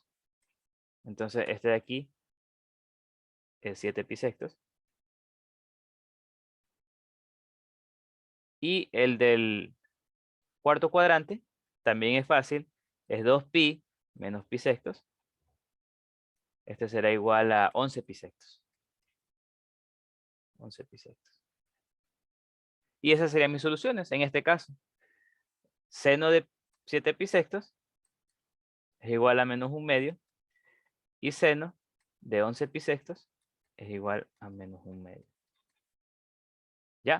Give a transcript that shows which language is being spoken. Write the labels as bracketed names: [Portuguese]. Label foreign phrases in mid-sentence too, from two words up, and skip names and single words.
[Spanish] Entonces este de aquí es 7 pi sextos. Y el del cuarto cuadrante también es fácil, es 2pi menos pi sextos. Este será igual a 11 pi sextos. 11 pi sextos. Y esas serían mis soluciones en este caso. Seno de 7 pi sextos es igual a menos un medio. Y seno de 11 pi sextos es igual a menos un medio. ¿Ya?